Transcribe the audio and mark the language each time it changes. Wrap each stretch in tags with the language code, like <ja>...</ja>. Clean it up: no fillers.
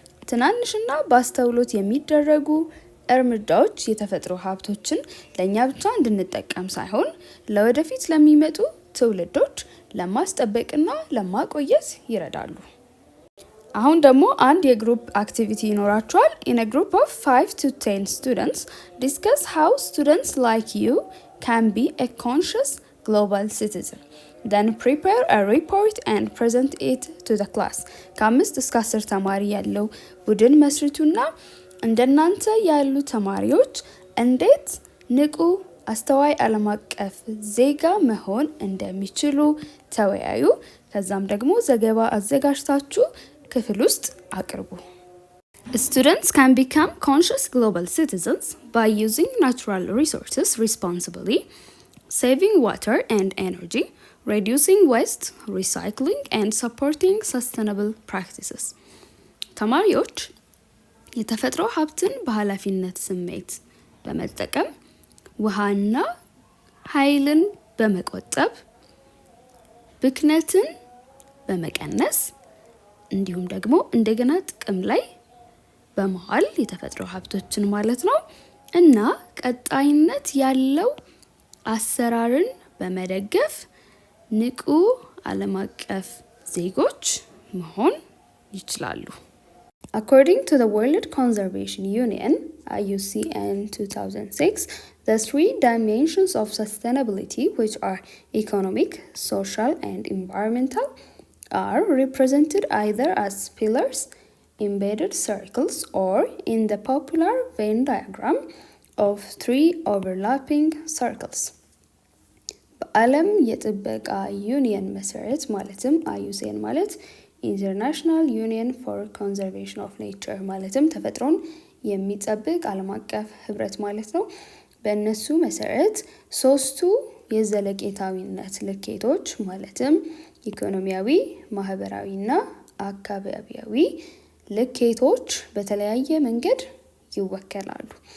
<am>ትናንሽና በአስተውሎት የሚደረጉ እርምጃዎች የተፈጥሮ ሀብቶችን ለእኛ ብቻ እንድንጠቀም ሳይሆን ለወደፊት ለሚመጡ ትውልዶች ለማስጠበቅና ለማቆየት ይረዳሉ። አሁን ደግሞ አንድ የግሩፕ አክቲቪቲ ይኖራቸዋል።</am> <en>In a group of 5 to 10 students, discuss how students like you can be a conscious global citizen. Then prepare a report and present it to the class.</en> <am>ከ5 እስከ 10 ተማሪ ያለው ቡድን መስርቱና እንደናንተ ያሉ ተማሪዎች እንዴት ንቁ አስተዋይ ዓለም አቀፍ ዜጋ መሆን እንደሚችሉ ተወያዩ። ከዛም ደግሞ ዘገባ አዘጋጅታችሁ ክፍል ውስጥ አቅርቡ።</am> <en>Students can become conscious global citizens by using natural resources responsibly, saving water and energy, reducing waste, recycling, and supporting sustainable practices.</en> <am>ተማሪዎች የተፈጥሮ ሀብትን በኃላፊነት ስሜት በመጠቀም ውሃና ኃይልን በመቆጠብ ብክነትን በመቀነስ እንዲሁም ደግሞ እንደገና ጥቅም ላይ በመዋል የተፈጥሮ ሀብቶችን ማለት ነው እና ቀጣይነት ያለው አሰራርን በመደገፍ ንቁ ዓለም አቀፍ ዜጎች መሆን ይችላሉ።</am> <en>According to the World Conservation Union, IUCN 2006, the 3 dimensions of sustainability, which are economic, social, and environmental, are represented either as pillars, embedded circles, or in the popular Venn diagram of 3 overlapping circles.</en> <am>በዓለም የጥበቃ ዩኒየን መሰረት ማለትም IUCN ማለት ኢንተርናሽናል ዩኒየን ፎር ኮንዘርቬሽን ኦፍ ኔቸር ማለትም ተፈጥሮን የሚጠብቅ ዓለም አቀፍ ህብረት ማለት ነው። በእነሱ መሰረት 3ቱ የዘለቄታዊነት ልኬቶች ማለትም ኢኮኖሚያዊ፣ ማህበራዊና አካባቢያዊ ልኬቶች በተለያየ መንገድ ይወከላሉ።</am>